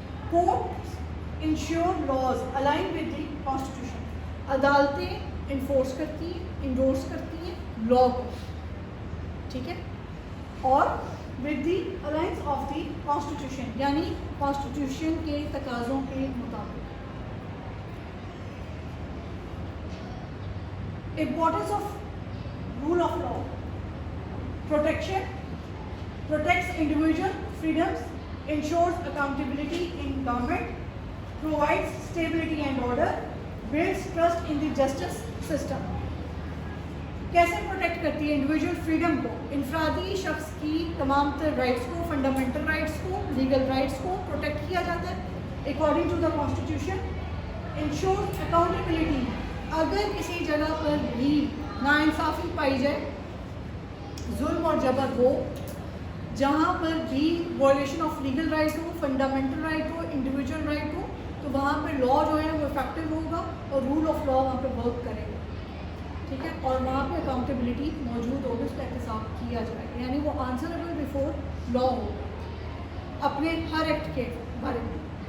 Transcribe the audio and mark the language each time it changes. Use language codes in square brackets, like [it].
[en] Courts ensure laws align with the constitution. [ur] عدالتیں enforce کرتی ہیں, indoors کرتی ہیں لا کو, ٹھیک ہے, اور [en] with the alliance of the constitution, [ur] یعنی کانسٹیٹیوشن کے تقاضوں کے مطابق. [en] Importance of rule of law. Protection, protects individual freedoms, ensures accountability in government, provides stability and order, builds trust in the justice system. [ur] کیسے پروٹیکٹ کرتی ہے individual freedom کو؟ انفرادی شخص کی تمام تر رائٹس کو, فنڈامنٹل رائٹس کو, لیگل رائٹس کو پروٹیکٹ کیا جاتا ہے [en] According to the constitution. [ur] Insures accountability, اگر کسی جگہ پر بھی ناانصافی پائی جائے, ظلم اور جبر ہو, جہاں پر بھی violation of legal right ہو, fundamental right ہو, individual right ہو, تو وہاں پہ لا جو ہے وہ افیکٹو ہوگا اور رول آف لا وہاں پہ ورک کرے گا, ٹھیک ہے, اور وہاں پہ اکاؤنٹیبلٹی موجود ہوگی, اس کا احتساب کیا جائے گا, یعنی وہ [en] answerable before law [ur] ہوگا اپنے ہر ایکٹ کے بارے میں.